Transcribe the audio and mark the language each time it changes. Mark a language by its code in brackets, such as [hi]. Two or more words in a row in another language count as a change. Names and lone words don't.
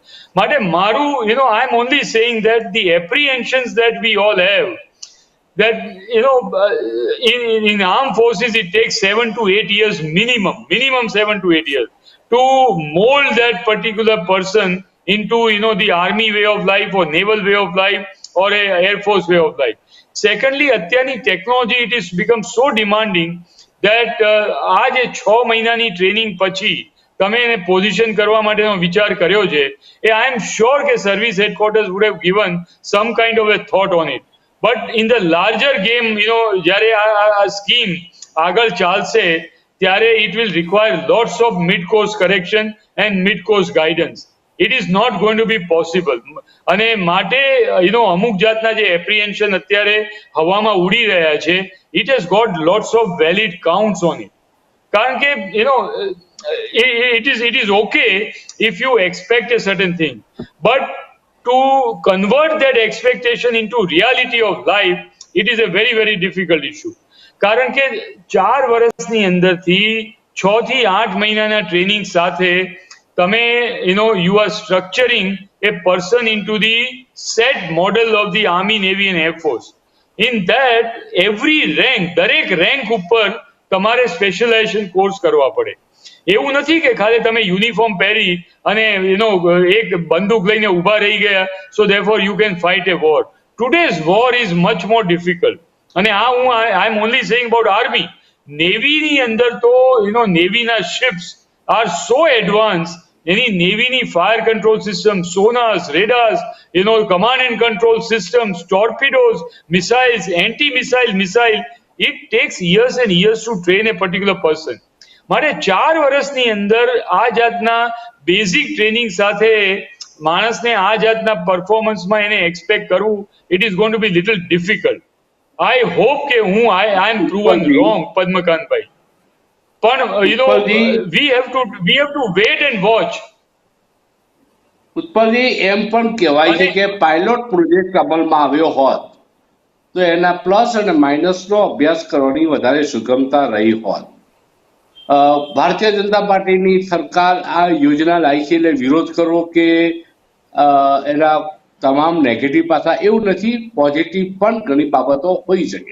[en] Maru, I'm only saying that the apprehensions that we all have, that, in armed forces it takes 7 to 8 years minimum 7 to 8 years to mold that particular person into, the army way of life or naval way of life or a air force way of life. Secondly, અત્યારની technology, it is become so demanding that [gu] આ જે 6 મહિનાની ટ્રેનિંગ પછી તમે એને પોઝિશન કરવા માટેનો વિચાર કર્યો છે એ [en] I am sure કે service headquarters would have given some kind of a thought on it. But in the larger game, [gu] જ્યારે આ સ્કીમ આગળ ચાલશે ત્યારે [en] it will require lots of mid-course correction and mid-course guidance. It is not going to be possible. [gu] અને માટે અમુક જાતના જે એપ્રિહેન્શન અત્યારે હવામાં ઉડી રહ્યા છે, [en] it has got lots of valid counts on it. [gu] કારણ કે [en] it is okay if you expect a certain thing, but to convert that expectation into reality of life, it is a very very difficult issue. [gu] કારણ કે 4 વર્ષની અંદરથી 6 થી 8 મહિનાના ટ્રેનિંગ સાથે તમે [en] you are structuring a person into the set model of the Army, Navy and Air Force. In that every rank, [gu] દરેક rank ઉપર તમારે [en] specialization course [gu] કરવા પડે. એવું નથી કે ખાલી તમે યુનિફોર્મ પહેરી અને એક બંદૂક લઈને ઊભા રહી ગયા, [en] so therefore you can fight a war. Today's war is much more difficult. અને I am only saying about army. [gu] નેવીની અંદર તો નેવીના [en] ships are so advanced. Any Navy fire control systems, sonars, radars, command and control systems, torpedoes, missiles, missile. It takes years and years to train a particular person. [gu] મારે 4 વર્ષની અંદર આ જાતના [en] basic training [gu] સાથે માણસને આ જાતના પરફોર્મન્સમાં એને એક્સપેક્ટ કરવું, [en] it is going to be little difficult. I hope કે I am proven wrong, પદ્મકાંતભાઈ. પણ we have to wait and watch. [gu] ઉત્પલજી, એમ પણ કહેવાય છે કે [en] pilot project [gu] અમલમાં આવ્યો હોત તો એના પ્લસ અને માઇનસનો અભ્યાસ કરવાની વધારે સુગમતા રહી હોત. ભારતીય જનતા પાર્ટીની સરકાર આ યોજના લાવી છે એટલે વિરોધ કરવો કે એના તમામ નેગેટિવ પાસા, એવું નથી, પોઝિટિવ પણ ઘણી બાબતો હોઈ શકે.